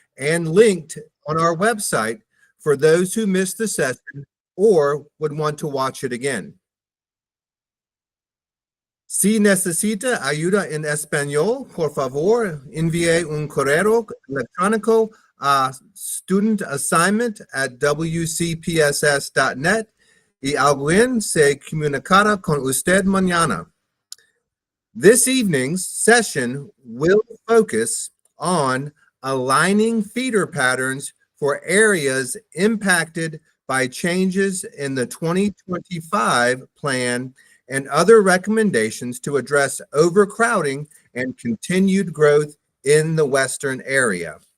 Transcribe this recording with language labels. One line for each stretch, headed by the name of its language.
English: and linked on our website for those who missed the session or would want to watch it again.
Spanish: Si necesita ayuda en español, por favor, envíe un correo electrónico a studentassignment@wcpss.net y alguien se comunicará con usted mañana.
English: This evening's session will focus on aligning feeder patterns for areas impacted by changes in the 2025 plan and other recommendations to address overcrowding and continued growth in the Western area.